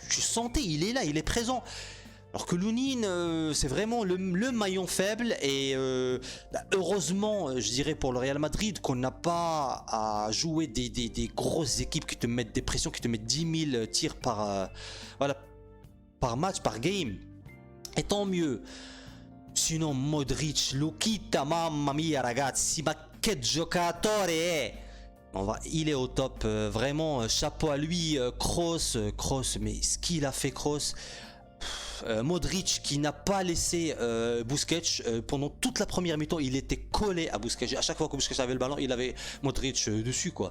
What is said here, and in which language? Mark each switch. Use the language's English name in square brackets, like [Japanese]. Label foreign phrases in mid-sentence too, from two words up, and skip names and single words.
[French] Tu sentais, il est là, il est présent. Alors que Lunin, c'est vraiment le maillon faible. Et heureusement, je dirais pour le Real Madrid, qu'on n'a pas à jouer des grosses équipes qui te mettent des pressions, qui te mettent 10 000 tirs par match, par game. Et tant mieux. Sinon, [Italian] Modric, Luquita, mamma mia ragazzi, ma che giocatore è! [French] Il est au top, vraiment, chapeau à lui. Kroos, mais ce qu'il a fait, Kroos. Modric qui n'a pas laissé Busquets pendant toute la première mi-temps, il était collé à Busquets. À chaque fois que Busquets avait le ballon, il avait Modric dessus, quoi.